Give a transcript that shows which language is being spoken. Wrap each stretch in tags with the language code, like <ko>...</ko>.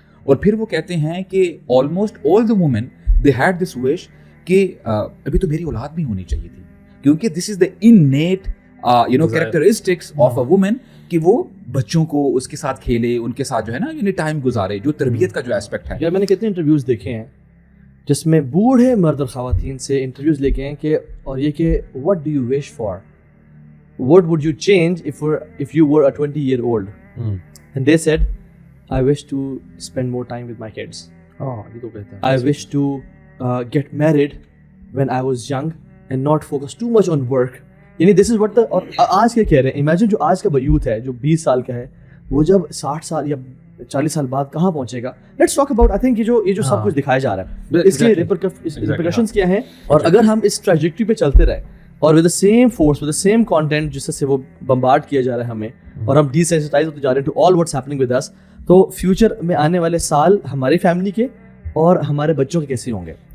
<ur>اور پھر وہ کہتے ہیں کہ</ur> <en>almost all the women they had this wish</en> <ur>کہ ابھی تو میری اولاد بھی ہونی چاہیے تھی, کیونکہ</ur> <en>this is the innate you know characteristics of a woman,</en> <ur>کہ وہ بچوں کو اس کے ساتھ کھیلے, ان کے ساتھ جو ہے نا یعنی ٹائم گزارے, جو تربیت کا جو ایسپیکٹ ہے. یار میں نے کتنے انٹرویوز دیکھے ہیں جس میں بوڑھے مرد اور خواتین سے انٹرویوز لے کے ہیں کہ, اور یہ کہ</ur> <en>what do you wish for, what would you change if you were a 20-year-old, and they said I wish to spend more time with my kids,</en> <ur>یہ تو بہتر.</ur> <en>I wish to get married when I was young and not focus too much on work.</en> <ur>یعنی</ur> <en>this is what the,</en> <ur>اور آج کیا کہہ رہے ہیں, امیجن جو آج کا یوتھ ہے جو 20 سال کا ہے, وہ جب 60 سال یا 40 سال بعد کہاں پہنچے گا.</ur> <en>let's talk about, I think</en> <ur>یہ جو سب کچھ دکھایا جا رہا ہے, اس کے ریپرکشنز کیا ہیں, اور اگر ہم اس ٹریجیکٹری پہ چلتے رہے اور</ur> <en>with the same force with the same content</en> <ur>جس سے وہ بمبارڈ کیا جا رہا ہے ہمیں, اور ہم ڈی سینسٹائز ہوتے جا رہے ہیں</ur> <en>to all what's happening with اس,</en> <ur>تو فیوچر میں آنے والے سال ہماری فیملی کے اور ہمارے بچوں کے کیسے ہوں گے.</ur>